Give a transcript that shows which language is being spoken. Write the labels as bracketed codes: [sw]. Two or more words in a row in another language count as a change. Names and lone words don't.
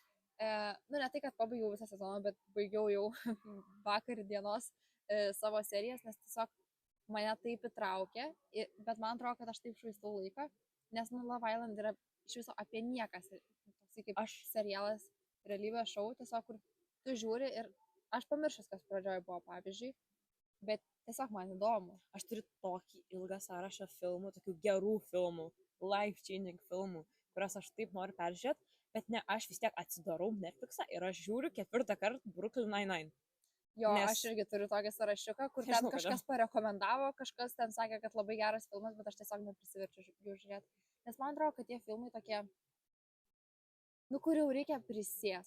[lt] Nu, ne tai, kad pabaigiau visą sezoną, bet baigiau jau vakar dienos savo serijas, nes tiesiog mane taip įtraukė, bet man atrodo, kad aš taip švaistau laiką, nes nu, Love Island yra iš viso apie niekas, toksai kaip aš serialas, realybės šou, tiesiog kur tu žiūri ir aš pamiršęs, kas pradžioje buvo, pavyzdžiui, bet tiesiog man įdomu. Aš turiu tokį ilgą sąrašą filmų, tokių gerų filmų, life-changing filmų, kurias aš taip noriu peržiūrėti, bet ne, aš vis tiek atsidarau Netflixą ir aš žiūriu 4 kartą Brooklyn Nine-Nine. Jo, nes... aš irgi turiu tokį sąrašiuką, kur ten kažkas parekomendavo, kažkas ten sakė, kad labai geras filmas, bet aš tiesiog neprisiverčiu jų žiūrėti. Nes man atrodo, kad tie filmai tokie, nu, kur jau reikia prisės.